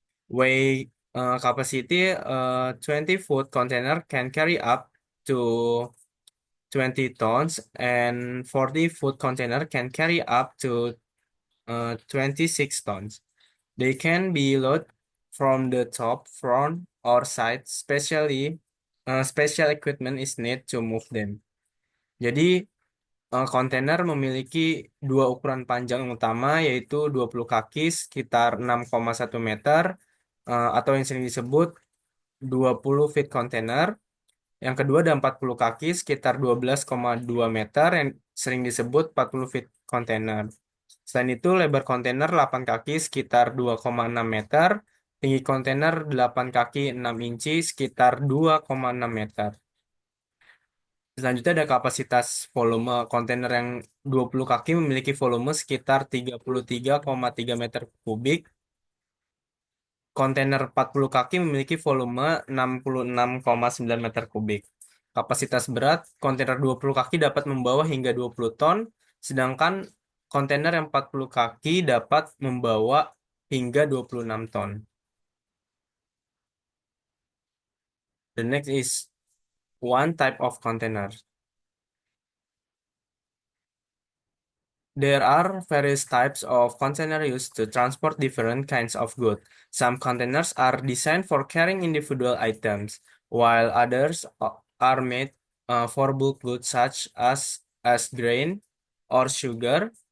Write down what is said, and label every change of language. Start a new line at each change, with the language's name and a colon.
English: Weight capacity 20-foot container can carry up to 20 tons, and 40-foot container can carry up to 26 tons. They can be loaded from the top, front, or side. Special equipment is needed to move them.
Indonesian: Jadi kontainer memiliki dua ukuran panjang utama, yaitu 20 kaki sekitar 6,1 meter, atau yang sering disebut 20 feet container. Yang kedua ada 40 kaki sekitar 12,2 meter yang sering disebut 40 feet container. Selain itu, lebar kontainer 8 kaki sekitar 2,6 meter, tinggi kontainer 8 kaki 6 inci sekitar 2,6 meter. Selanjutnya ada kapasitas volume kontainer yang 20 kaki memiliki volume sekitar 33,3 meter kubik. Kontainer 40 kaki memiliki volume 66,9 meter kubik. Kapasitas berat kontainer 20 kaki dapat membawa hingga 20 ton, sedangkan kontainer yang 40 kaki dapat membawa hingga 26 ton.
English: The next is one type of container. There are various types of container used to transport different kinds of goods. Some containers are designed for carrying individual items, while others are made for bulk goods such as grain or sugar.